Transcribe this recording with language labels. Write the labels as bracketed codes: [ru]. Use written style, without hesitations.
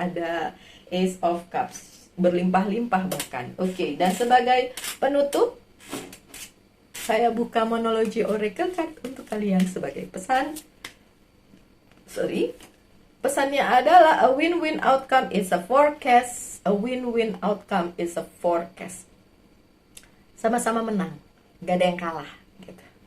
[id] Ada Ace of Cups, berlimpah-limpah bahkan. Oke, dan sebagai penutup saya buka monologi Oracle Card untuk kalian sebagai pesan. Pesannya adalah [en] a win-win outcome is a forecast. A win-win outcome is a forecast. [id] Sama-sama menang, gak ada yang kalah gitu.